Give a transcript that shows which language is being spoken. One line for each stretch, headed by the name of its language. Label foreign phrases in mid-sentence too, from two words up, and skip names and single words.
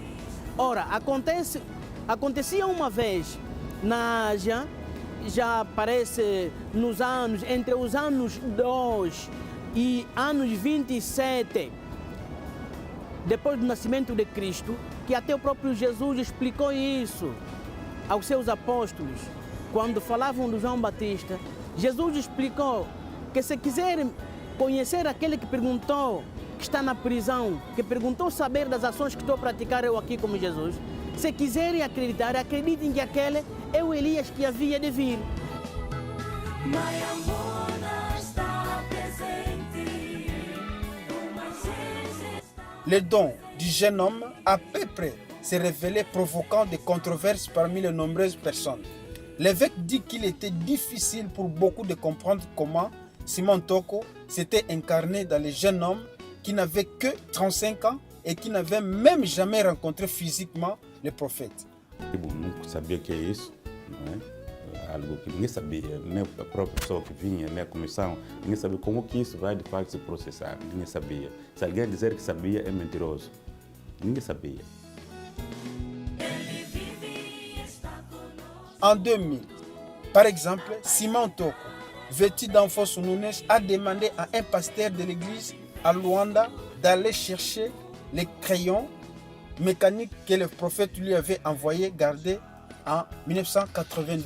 Portuguese: Ora, acontecia uma vez na Ásia, já aparece entre os anos 2 e anos 27, depois do nascimento de Cristo, que até o próprio Jesus explicou isso aos seus apóstolos, quando falavam de João Batista. Jesus explicou que se quiserem conhecer aquele que perguntou, que está na prisão, que perguntou saber das ações que estou a praticar eu aqui como Jesus, se quiserem acreditar, acreditem que aquele é o Elias que havia de vir.
French: Le don du jeune homme à peu près s'est révélé provoquant des controverses parmi les nombreuses personnes. L'évêque dit qu'il était difficile pour beaucoup de comprendre comment Simon Tocco s'était incarné dans le jeune homme qui n'avait que 35 ans et qui n'avait même jamais rencontré physiquement le prophète.
Portuguese: Nunca sabia que é isso, não é? Algo que ninguém sabia, nem a própria pessoa que vinha, nem a comissão, ninguém sabia como que isso vai de facto se processar, ninguém sabia. Se alguém dizer que sabia é mentiroso, ninguém sabia.
French: En 2000, par exemple, Simon Tocco, vêtu d'Afonso Nunes, a demandé à un pasteur de l'église à Luanda d'aller chercher les crayons mécaniques que le prophète lui avait envoyés garder en 1982.